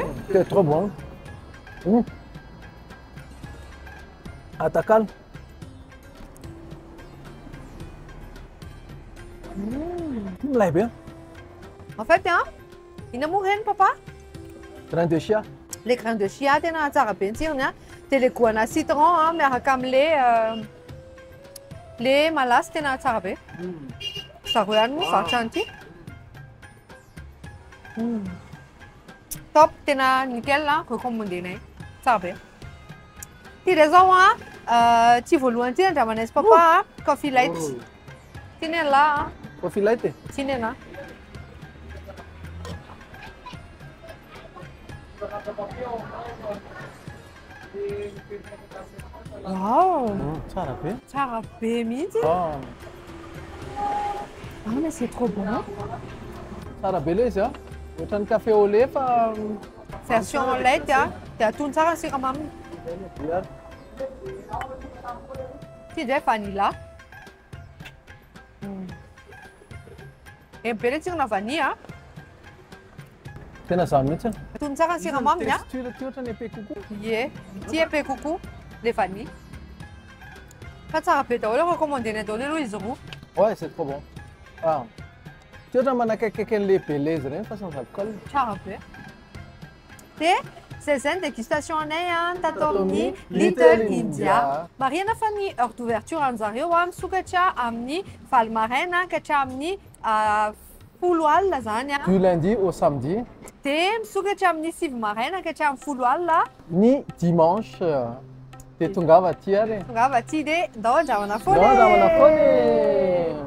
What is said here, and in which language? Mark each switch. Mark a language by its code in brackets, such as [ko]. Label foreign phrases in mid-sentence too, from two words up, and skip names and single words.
[fr] C'est trop bon. Atakal. Mulai bien. en fait [mg] ina moa reny papa [fr] Grain de chia. le grain de chia [mg] tena tsara be ny tsirony dia le goana citron miaraka amin'le le malasy tena tsara be zareo ihany moa varotra an'ity top tena nickel recommandénay tsara be ty dia zao ty voalohany ty andramanay sy papa [en] coffee light [mg] ty ny ala [en] Coffee light. [mg] ty ny ana wow Tsara be. tsara be mihitsy [fr] mais c'est trop bon [mg] Tsara be ilay izy ohatran'ny [fr] café au lait [mg] fa version light dia atony tsara ny siramaminy [fr] Bien. [mg] Ty dia vanilla. Be le tsirona vanille. Tena zany mihitsy. Tony tsara ny siramamy a. Texture ty ohatran'ny [fr] épais coco. [mg] Ie, ty [fr] épais coco, le vanille. [mg] Fa tsara be daholo recommandé-ny daholo aloha izy roa. [fr] Ouais, c'est trop bon. Ah. [mg] Ty ohatran'ny manakaikaiky an'le Belaise reny fa [fr] sans alcool. [mg] Tsara be. Dia zay zany dégustation anay tato amin'ny Little India. Marihana fa ny [fr] heure d'ouverture [mg] an'zareo misokatra amin'ny valo maraina ka hatramin'ny folo alina zany a. [fr] Du lundi au samedi. [mg] Dia misokatra amin'ny sivy maraina ka hatramin'ny folo alina. Ny dimanche. Dia tongava aty ary. Tongava aty dia ndao andramana foana. Ndao andramana foana.